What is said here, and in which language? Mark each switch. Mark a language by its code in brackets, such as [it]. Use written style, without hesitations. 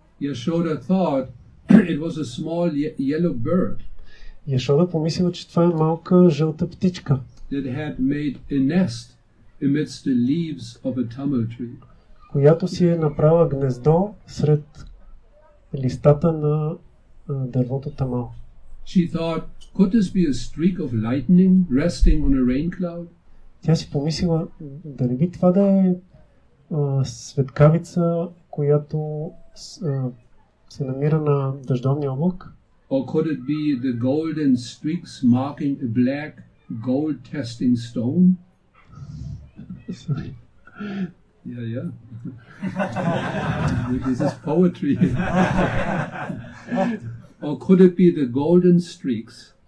[en] Yashoda thought it was a small yellow bird. [bg] Яшода помислила, че това е малка жълта птичка, [en] that had made a nest amidst the leaves of a tamil tree. [bg] Която си е направила гнездо сред листата на дървото тамал. [en] She thought, could this be a streak of lightning resting on a rain cloud? [bg] Тя си помислила, дали би това да е светкавица, която се намира на дъждовния облак? [en] Or could it be the golden streaks marking a black gold testing stone? Yeah. This is poetry. Or could it be the golden streaks?